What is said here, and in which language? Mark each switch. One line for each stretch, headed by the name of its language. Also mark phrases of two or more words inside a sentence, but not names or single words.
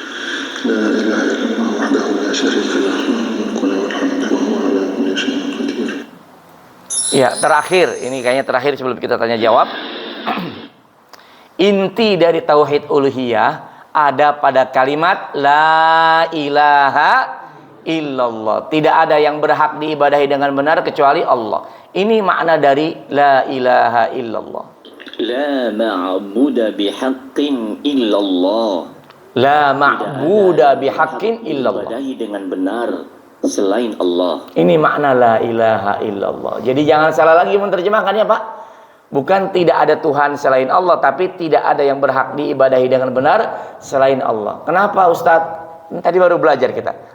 Indonesian: Ya, terakhir, ini kayaknya terakhir sebelum kita tanya jawab. Inti dari tauhid uluhiyah ada pada kalimat
Arabic: لا إله إلا الله.
Indonesian: Tidak ada yang berhak diibadahi dengan benar kecuali Allah. Ini makna dari
Arabic: لا إله إلا الله. لا معبود بحق إلا الله. لا معبود بحق إلا الله.
Indonesian: Ibadahi dengan benar selain Allah. Ini makna
Arabic: لا إله إلا الله.
Indonesian: Jadi jangan salah lagi menerjemahkannya Pak. Bukan tidak ada Tuhan selain Allah, tapi tidak ada yang berhak diibadahi dengan benar selain Allah. Kenapa Ustadz? Tadi baru belajar kita.